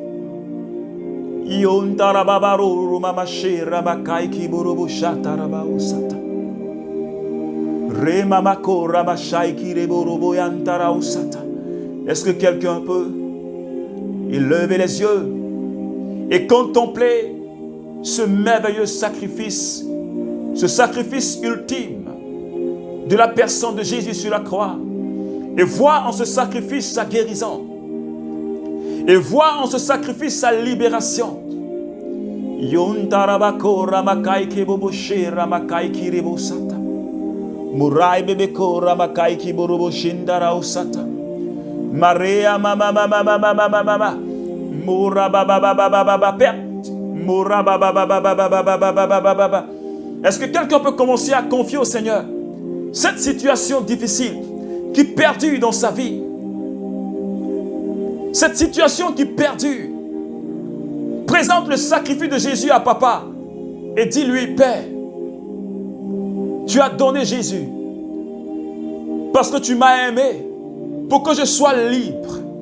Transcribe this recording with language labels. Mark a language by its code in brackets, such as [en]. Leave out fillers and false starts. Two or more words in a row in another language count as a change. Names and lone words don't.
[fr] Est-ce que quelqu'un peut lever les yeux et contempler ce merveilleux sacrifice, ce sacrifice ultime de la personne de Jésus sur la croix, et voir en ce sacrifice sa guérison, et voir en ce sacrifice sa libération? Murai bebeko ramakai ki borobo shindara usata. Maria mama mama mama mama mama. Mura baba baba baba perte. Mura baba baba baba baba baba baba. Est-ce que quelqu'un peut commencer à confier au Seigneur cette situation difficile qui perdure dans sa vie? Cette situation qui perdure. Présente le sacrifice de Jésus à papa et dis-lui, Père, tu as donné Jésus parce que tu m'as aimé pour que je sois libre.